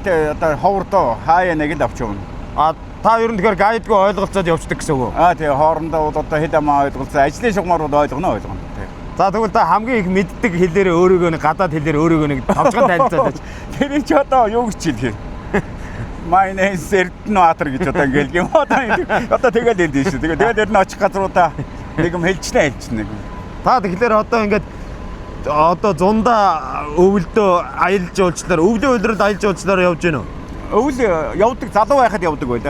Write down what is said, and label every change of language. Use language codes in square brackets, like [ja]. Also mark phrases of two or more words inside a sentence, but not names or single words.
[mn] одоо ховрдоо хаяа нэг л авч явна. Та ер нь тэгэхээр гайдгүй ойлголцоод явцдаг гэсэн үг үү? Тэгээ хоорондоо бол одоо хэл амаа ойлголцоо ажлын шугамар бол ойлгоно. За тэгвэл та хамгийн их мэддэг хэлээр өөрөөгөө нэг гадаад хэлээр өөрөөгөө нэг тавчхан танилцуулаач. Тэр чи одоо юу гэж хэлэх вэ? [en] My name is [mn] Эрдэнэбаатар гэж одоо ингээл юм. Одоо тэгэл хэлдэг шүү. Тэгээд ер нь очих газруудаа нэг юм хэлчихнэ. Та тэгэхээр одоо ингээд одоо зундаа өвөлдөө аялал жуулчлаар өвлийн улиралд аялал жуулчлаар явж гэнэ үү? Өвөл явдаг залуу байхад явдаг байлаа.